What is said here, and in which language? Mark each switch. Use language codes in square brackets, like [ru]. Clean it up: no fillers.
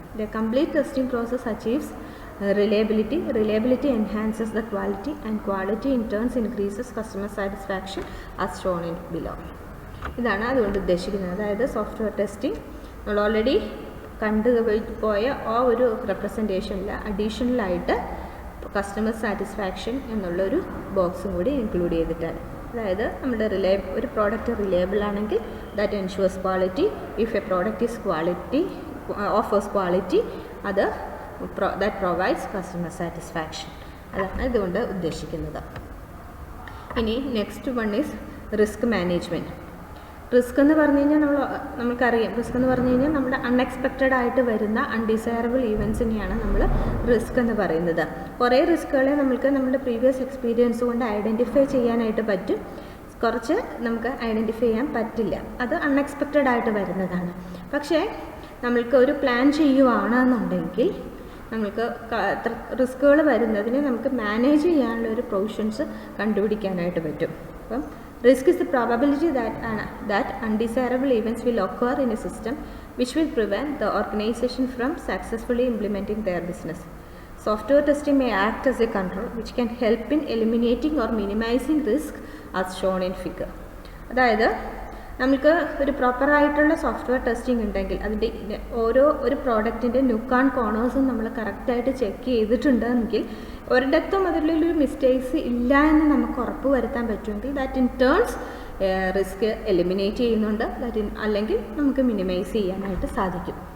[en] The complete testing process achieves reliability enhances the quality and quality in turns increases customer satisfaction as shown in below. [ml] ഇതാണ് അതുകൊണ്ട് ഉദ്ദേശിക്കുന്നത്. അതായത് software testing നമ്മൾ already കണ്ടുപോയ ആ ഒരു റെപ്രസെൻറ്റേഷനിൽ അഡീഷണലായിട്ട് customer satisfaction എന്നുള്ളൊരു ബോക്സും കൂടി ഇൻക്ലൂഡ് ചെയ്തിട്ടാണ്. അതായത് നമ്മുടെ ഒരു പ്രോഡക്റ്റ് റിലയബിൾ ആണെങ്കിൽ [en] That ensures quality. If a product is offers quality [ml] അത് [en] that provides customer satisfaction. [ml] അതാണ് ഇതുകൊണ്ട് ഉദ്ദേശിക്കുന്നത്. ഇനി [en] Next one is risk management. [ml] Risk എന്ന് പറഞ്ഞു കഴിഞ്ഞാൽ നമുക്കറിയാം, റിസ്ക് എന്ന് പറഞ്ഞു കഴിഞ്ഞാൽ നമ്മുടെ അൺഎക്സ്പെക്റ്റഡ് ആയിട്ട് വരുന്ന അൺഡിസയറബിൾ ഈവൻസിനെയാണ് നമ്മൾ റിസ്ക് എന്ന് പറയുന്നത്. കുറേ റിസ്ക്കുകളെ നമ്മുടെ പ്രീവിയസ് എക്സ്പീരിയൻസ് കൊണ്ട് ഐഡൻറ്റിഫൈ ചെയ്യാനായിട്ട് പറ്റും, കുറച്ച് നമുക്ക് ഐഡൻറ്റിഫൈ ചെയ്യാൻ പറ്റില്ല. അത് അൺഎക്സ്പെക്റ്റഡ് ആയിട്ട് വരുന്നതാണ്. പക്ഷേ നമ്മൾക്ക് ഒരു പ്ലാൻ ചെയ്യുവാണെന്നുണ്ടെങ്കിൽ നമുക്ക് റിസ്ക്കുകൾ വരുന്നതിനെ നമുക്ക് മാനേജ് ചെയ്യാനുള്ള ഒരു പ്രൊവിഷൻസ് കണ്ടുപിടിക്കാനായിട്ട് പറ്റും. അപ്പം [en] Risk is the probability that undesirable events will occur in a system which will prevent the organization from successfully implementing their business. Software testing may act as a control which can help in eliminating or minimizing risk as shown in figure. [ml] അതായത് നമുക്ക് ഒരു പ്രോപ്പറായിട്ടുള്ള software testing ഉണ്ടെങ്കിൽ അതിൻ്റെ ഒരു പ്രോഡക്റ്റിൻ്റെ നുക്ക് and കോർണേഴ്സും നമ്മൾ കറക്റ്റായിട്ട് ചെക്ക് ചെയ്തിട്ടുണ്ടെങ്കിൽ ഒരിടത്തും അതിലൊരു മിസ്റ്റേക്സ് ഇല്ല എന്ന് നമുക്ക് ഉറപ്പ് വരുത്താൻ പറ്റുമെങ്കിൽ [en] that in turns [ml] risk eliminate ചെയ്യുന്നുണ്ട്, അല്ലെങ്കിൽ നമുക്ക് മിനിമൈസ് ചെയ്യാനായിട്ട് സാധിക്കും.